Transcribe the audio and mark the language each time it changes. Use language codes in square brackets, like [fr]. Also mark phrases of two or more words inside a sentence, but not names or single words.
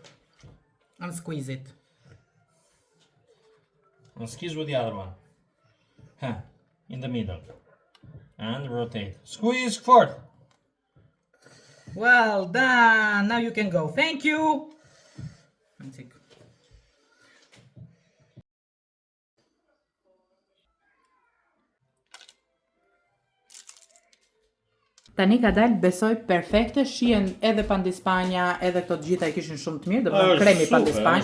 [en] And squeeze it. And squeeze with the other one. Huh. In the middle. And rotate. Squeeze forward. Well done. Now you can go. Thank you. [sq] Tani ka dalë besoj perfekte, shihen edhe pandispanja, edhe këto të gjitha i kishin shumë të mirë, domethënë kremi pandispanjë.